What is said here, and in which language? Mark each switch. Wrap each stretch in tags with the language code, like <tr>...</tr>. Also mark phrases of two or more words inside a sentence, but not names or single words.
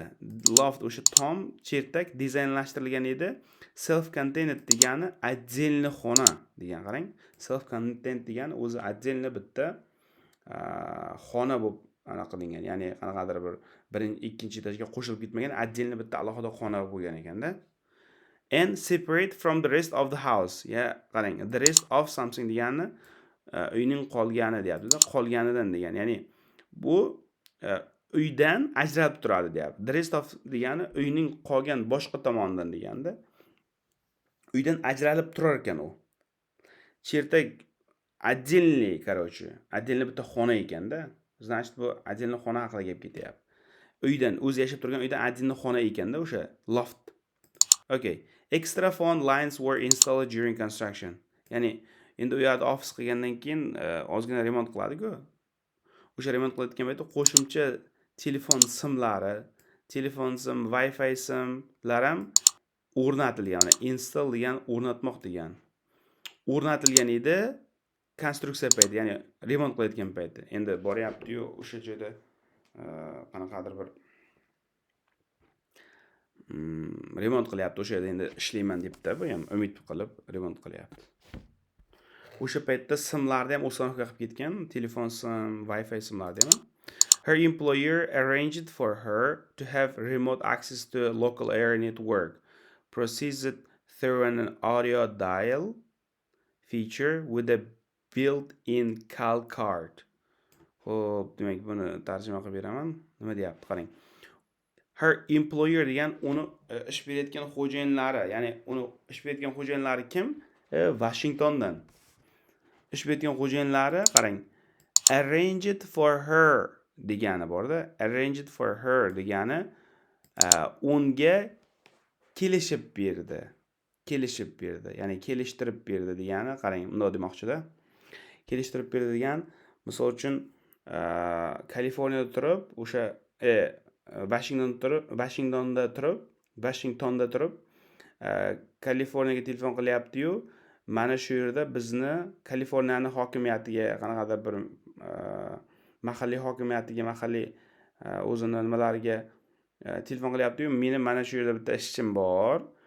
<uz>Loft o'sha tom chertak dizaynlashtirilgan edi. Self-contained degani отдельный xona degan, qarang. Self-contained degani o'zi отдельный bitta xona bo'lib anaqa qilingan, ya'ni qanaqadir bir ikkinchi etajga qo'shilib ketmagan, отдельный bitta alohida xona bo'lgan ekanda.</uz> <en>And separate from the rest of the house.</en> <uz>Ya, qarang,</uz> <en>the rest of something</en> <uz>degani uyning qolgani deyapti-da, qolganidan degan. Ya'ni bu uydan ajralib turadi deyapti.</uz> <en>The rest of</en> <uz>degani uyning qolgan boshqa tomonidan deganda. Uydan ajralib turar ekan u. Chertak отдельный, отдельный bitta xona ekanda. Значит, bu отдельный xona haqida gap ketyapti. Uydan, o'zi yashab turgan uydan отдельный xona ekanda o'sha loft. Okay.</uz> <en>Extra phone lines were installed during construction.</en> <uz>Ya'ni endi u yerda ofis qilgandan keyin ozgina remont qiladi-ku. o'sha remont qilayotgan paytda qo'shimcha telefon simlari, telefon sim, Wi-Fi simlar ham o'rnatilgan. Ya'ni install degan o'rnatmoq degan. O'rnatilgan edi konstruksiya payti, ya'ni remont qilayotgan payti. Endi boryapti-yu o'sha joyda qanaqadir bir remont qilyapti. O'sha yerda endi ishlayman debdi, bu ham umid qilib remont qilyapti. O'sha paytda simlarni ham uстановка qilib ketgan, telefon sim, Wi-Fi simlarni ham.</uz> <en>Her employer arranged for her to have remote access to a local area network, processed through an audio dial feature with a built-in call card.</en> <uz>Xo'p, demak buni tarjima qilib beraman. Nima deyapti? Qarang.</uz> <en>Her employer</en> <uz>degan uni ish berayotgan xo'jayinlari, ya'ni uni ish berayotgan xo'jayinlari kim? Washingtondan. Ish berayotgan xo'jayinlari, qarang.</uz> <en>Arranged for her</en> <uz>degani borda.</uz> <en>Arranged for her</en> <uz>degani unga kelishib berdi. Kelishib berdi. Ya'ni kelishtirib berdi degani, qarang, bunday demoqchida. Kelishtirib berdi degan, misol uchun Kaliforniyada turib, o'sha Washingtonda turib, Kaliforniyaga telefon qilyapti-yu, mana shu yerda bizni Kaliforniyani hokimiyatiga, qanaqadir bir mahalliy hokimiyatiga, mahalliy o'zini nimalariga telefon qilyapti-yu, meni mana shu yerda bitta ishchim bor.</uz>